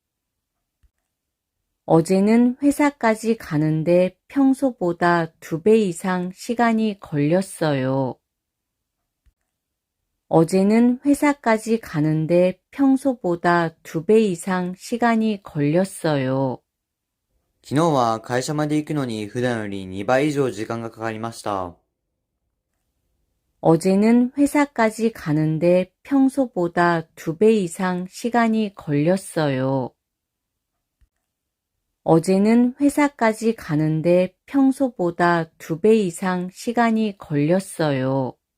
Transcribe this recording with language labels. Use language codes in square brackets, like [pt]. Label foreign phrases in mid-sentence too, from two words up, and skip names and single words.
[ko] 어제는 회사까지 가는데 평소보다 2배 이상 시간이 걸렸어요. 어제는 회사까지 가는데 평소보다 2배 이상 시간이 걸렸어요. [ja] 昨日は会社まで行くのに普段より2倍以上時間がかかりました。 [ko] 어제는 회사까지 가는데 평소보다 2배 이상 시간이 걸렸어요. 어제는 회사까지 가는데 평소보다 2배 이상 시간이 걸렸어요.